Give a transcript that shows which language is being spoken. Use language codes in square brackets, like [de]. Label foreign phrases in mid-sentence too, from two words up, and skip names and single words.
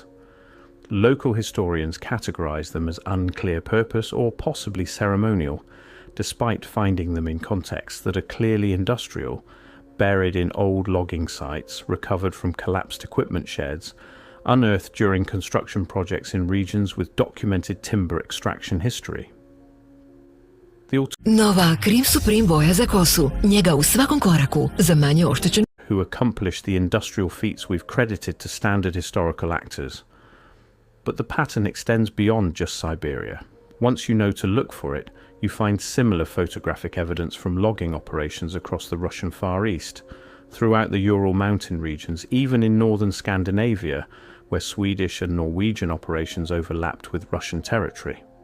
[en] Local historians categorize them as unclear purpose or possibly ceremonial, despite finding them in contexts that are clearly industrial, buried in old logging sites, recovered from collapsed equipment sheds, unearthed during construction projects in regions with documented timber extraction history. [hr] Nova Cream Supreme boja za kosu. Njega u svakom koraku za manje oštećen. [en] Who accomplished the industrial feats we've credited to standard historical actors. But the pattern extends beyond just Siberia. Once you know to look for it, you find similar photographic evidence from logging operations across the Russian Far East, throughout the Ural mountain regions, even in northern Scandinavia, where Swedish and Norwegian operations overlapped with Russian territory.